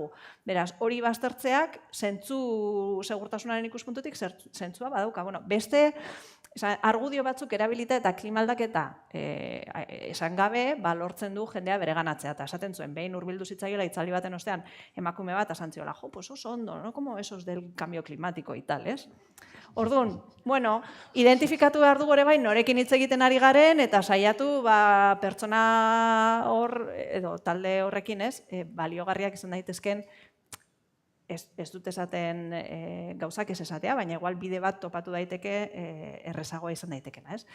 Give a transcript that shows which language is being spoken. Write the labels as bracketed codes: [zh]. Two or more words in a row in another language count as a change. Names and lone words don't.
[eu] Beraz, hori baztertzeak, segurtasunaren ikuspuntutik, zentzua badauka. Beste, argudio batzuk erabilita eta klimaldaketa esan gabe, lortzen du jendea bereganatzea. Eta esaten zuen, behin hurbildu zitzaiola itzaldi baten ostean emakume bat, esan ziola, pues oso ondo, [es] no? Como esos del cambio climático y tal, [eu] ez? Orduan, identifikatu behar dugu ere bai, norekin hitz egiten ari garen, eta saiatu pertsona hor, edo talde horrekin, ez, baliogarriak izan daitezken, ez dut esaten gauzak ez esatea, baina igual bide bat topatu daiteke errezagoa izan daitekena, ez?